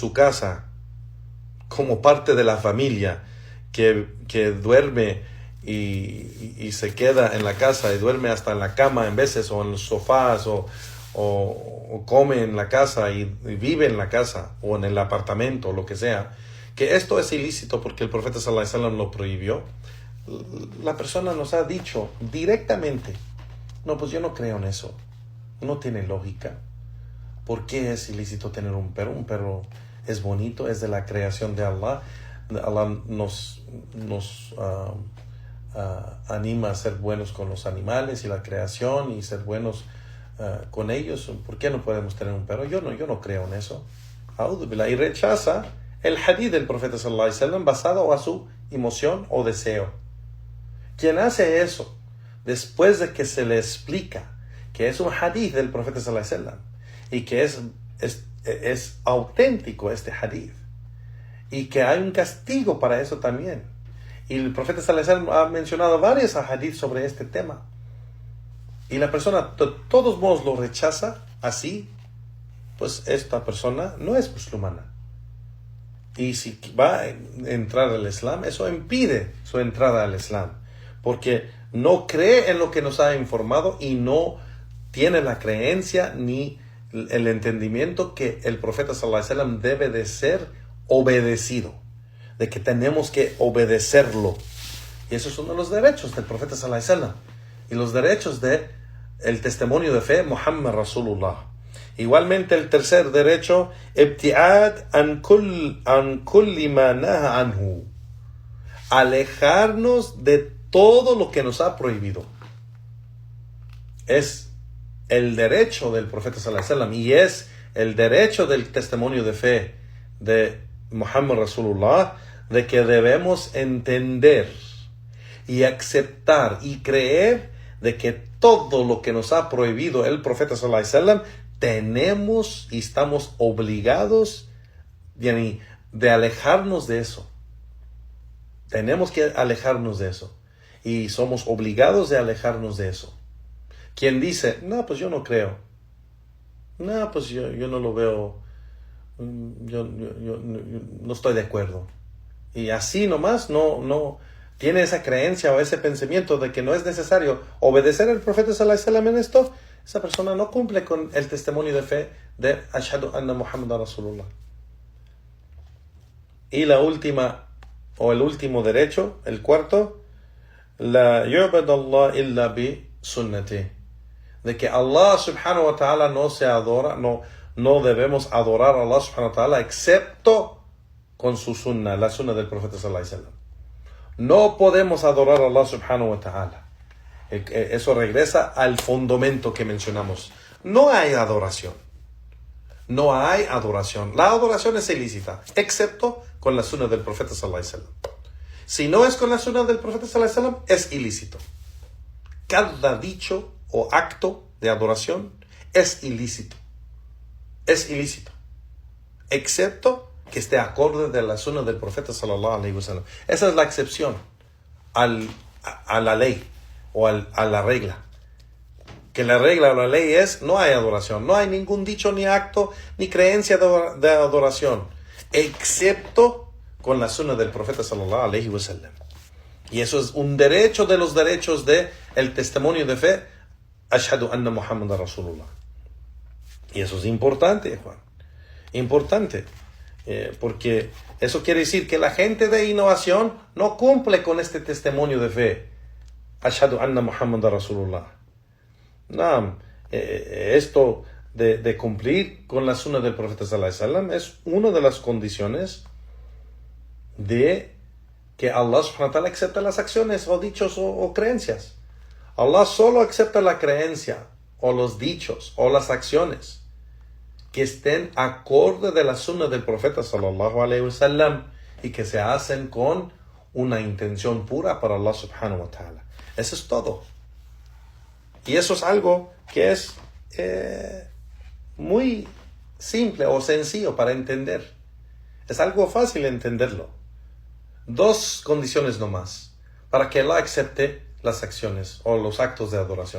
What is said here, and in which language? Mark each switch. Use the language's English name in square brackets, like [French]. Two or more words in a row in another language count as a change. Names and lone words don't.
[Spanish] su casa, como parte de la familia, que duerme y se queda en la casa, y duerme hasta en la cama en veces, o en los sofás, o come en la casa y vive en la casa, o en el apartamento, o lo que sea, que esto es ilícito porque el profeta [Arabic] صلى الله عليه وسلم [Spanish] lo prohibió. La persona nos ha dicho directamente, no, pues yo no creo en eso, no tiene lógica. ¿Por qué es ilícito tener un perro? Un perro es bonito, es de la creación de Allah. Allah nos anima a ser buenos con los animales y la creación y ser buenos con ellos. ¿Por qué no podemos tener un perro? Yo no creo en eso. Y rechaza el hadith del profeta [Arabic] صلى الله عليه وسلم [Spanish] basado a su emoción o deseo. Quien hace eso después de que se le explica que es un hadith del profeta [Arabic] صلى الله عليه وسلم [Spanish] y que es auténtico este hadith y que hay un castigo para eso también, y el profeta [Arabic] صلى الله عليه وسلم [Spanish] ha mencionado varios hadith sobre este tema, y la persona de todos modos lo rechaza así, pues esta persona no es musulmana. Y si va a entrar al Islam, eso impide su entrada al Islam, porque no cree en lo que nos ha informado y no tiene la creencia ni el entendimiento que el profeta [Arabic] صلى الله عليه وسلم [Spanish] debe de ser obedecido, de que tenemos que obedecerlo. Y esos son los derechos del profeta [Arabic] صلى الله عليه وسلم [Spanish] y los derechos de el testimonio de fe [Arabic] محمد رسول الله. [Spanish] Igualmente el tercer derecho, [Arabic] ابتعاد عن كل ما نهى عنه, [Spanish] alejarnos de todo lo que nos ha prohibido. Es el derecho del profeta [Arabic] صلى الله عليه وسلم [Spanish] y es el derecho del testimonio de fe de [Arabic] محمد رسول الله, [Spanish] de que debemos entender y aceptar y creer de que todo lo que nos ha prohibido el profeta [Arabic] صلى الله عليه وسلم [Spanish] tenemos y estamos obligados de alejarnos de eso. Tenemos que alejarnos de eso y somos obligados de alejarnos de eso. Quien dice, no, pues yo no creo, no, pues yo no lo veo, yo no estoy de acuerdo, y así nomás no tiene esa creencia o ese pensamiento de que no es necesario obedecer al profeta [Arabic] صلى الله عليه وسلم [Spanish] en esto, esa persona no cumple con el testimonio de fe de [Arabic] أشهد أن محمدا رسول الله. [Spanish] Y la última, o el último derecho, el cuarto, [Arabic] لا يعبد الله إلا بسنته, [Spanish] de que Allah [Arabic] سبحانه وتعالى [Spanish] no se adora, no debemos adorar a Allah [Arabic] سبحانه وتعالى [Spanish] excepto con su sunnah, la sunnah del profeta [Arabic] صلى الله عليه وسلم. [Spanish] No podemos adorar a Allah [Arabic] سبحانه وتعالى. [Spanish] Eso regresa al fundamento que mencionamos. No hay adoración. No hay adoración. La adoración es ilícita, excepto con la sunnah del profeta [Arabic] صلى الله عليه وسلم. [Spanish] Si no es con la sunnah del profeta [Arabic] صلى الله عليه وسلم, [Spanish] es ilícito. Cada dicho o acto de adoración es ilícito. Es ilícito. Excepto que esté acorde de la sunnah del profeta [Arabic] صلى الله عليه وسلم. [Spanish] Esa es la excepción a la ley o a la regla. Que la regla o la ley es, no hay adoración, no hay ningún dicho, ni acto, ni creencia de adoración, excepto con la sunnah del profeta [Arabic] صلى الله عليه وسلم. [Spanish] Y eso es un derecho de los derechos de el testimonio de fe, [Arabic] أشهد أن محمدا رسول الله. [Spanish] Y eso es importante, Juan. Importante. Porque eso quiere decir que la gente de innovación no cumple con este testimonio de fe, [Arabic] أشهد أن محمدا رسول الله. [Spanish] No, esto de cumplir con la sunnah del profeta [Arabic] صلى الله عليه وسلم [Spanish] es una de las condiciones de que Allah [Arabic] سبحانه وتعالى [Spanish] acepta las acciones o dichos o creencias. Allah solo acepta la creencia o los dichos o las acciones que estén acorde de la sunnah del profeta [Arabic] صلى الله عليه وسلم [Spanish] y que se hacen con una intención pura para Allah [Arabic] سبحانه وتعالى. [Spanish] Eso es todo. Y eso es algo que es muy simple o sencillo para entender. Es algo fácil entenderlo. Dos condiciones nomás para que Allah acepte las acciones o los actos de adoración.